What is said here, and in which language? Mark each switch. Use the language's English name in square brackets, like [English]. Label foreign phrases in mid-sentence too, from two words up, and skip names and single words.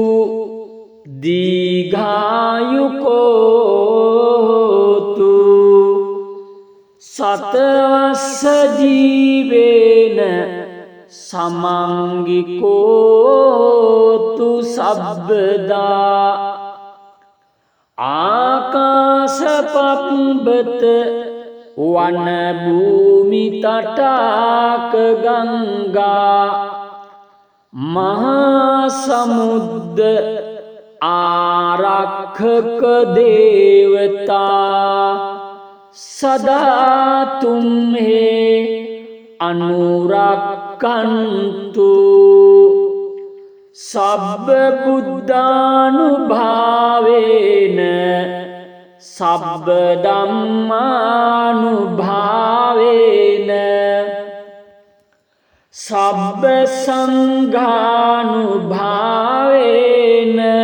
[Pali] දීඝායුකෝතු සතවස්ස ජීවේන සමංගිකෝතු සබ්බදා ආකාශපබ්බත වන භූමි තටාක ගංගා මහා සමුද්ද ආරක්ෂක දේවතා සදා තුම්හේ අනුරක්ඛන්තු සබ්බ බුද්ධානුභාවේන සබ්බ ධම්මානුභාවේන සබ්බ සංඝානුභාවේන